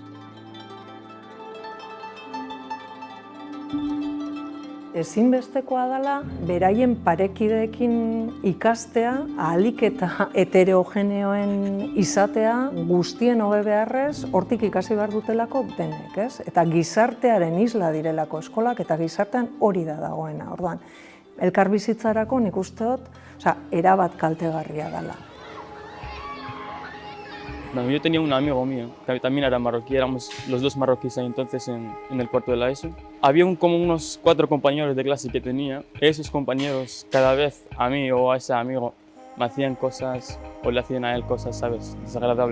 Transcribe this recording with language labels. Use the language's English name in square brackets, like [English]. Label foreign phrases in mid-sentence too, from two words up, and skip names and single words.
[Basque] Ezinbestekoa dela, beraien parekideekin ikastea, ahalik eta heterogeneoen izatea, guztien hobe beharrez, hortik ikasi behar dutelako denek, Eta gizartearen isla direlako eskolak, eta gizartean hori da dagoena. Orduan, elkarbizitzarako nik uste dut, erabat kaltegarria dela. [Spanish] Yo tenía un amigo mío, que también era marroquí, éramos los dos marroquíes ahí entonces en el cuarto de la ESO. Había como unos 4 compañeros de clase que tenía. Esos compañeros cada vez a mí o a ese amigo me hacían cosas o le hacían a él cosas, ¿sabes?, desagradables.